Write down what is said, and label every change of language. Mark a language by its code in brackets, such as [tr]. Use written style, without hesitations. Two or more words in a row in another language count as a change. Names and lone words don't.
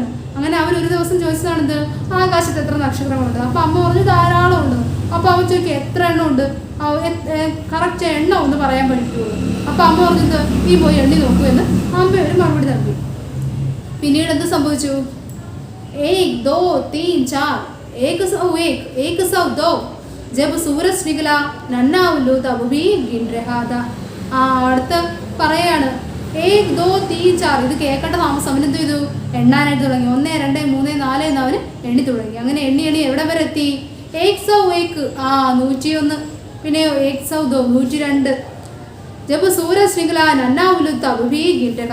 [ml] അങ്ങനെ അവൻ ഒരു ദിവസം ചോദിച്ചതാണെന്ത്, ആകാശത്ത് എത്ര നക്ഷത്രങ്ങളുണ്ട്? അപ്പം അമ്മ പറഞ്ഞു ധാരാളം ഉണ്ട്. അപ്പോൾ അവൻ ചോദിക്കും എത്ര എണ്ണം ഉണ്ട്, കറക്റ്റ് എണ്ണം ഒന്ന് പറയാൻ പറ്റുമോ? അപ്പോൾ അമ്മ പറഞ്ഞത് നീ പോയി എണ്ണി നോക്കൂ എന്ന് അമ്മ ഒരു മറുപടി നൽകി. പിന്നീട് എന്ത് സംഭവിച്ചു? [hi] 1 2 3 4 1 100 1 100 2 जब सूरज निकला नन्ना उल्लू तब भी गिन रहा था. [ml] അടുത്ത് പറയാണ് 1 2 3 4. ഇത് കേൾക്കേണ്ട താമസം അവൻ എന്ത് ചെയ്തു? എണ്ണാനായിട്ട് തുടങ്ങി. 1 2 3 4 എന്ന് അവന് എണ്ണി തുടങ്ങി. അങ്ങനെ എണ്ണി എവിടെ വരെ എത്തി? 101 101. പിന്നെ 102 102. [hi] जब सूरज निकला नन्ना उल्लू तब भी गिन रहा.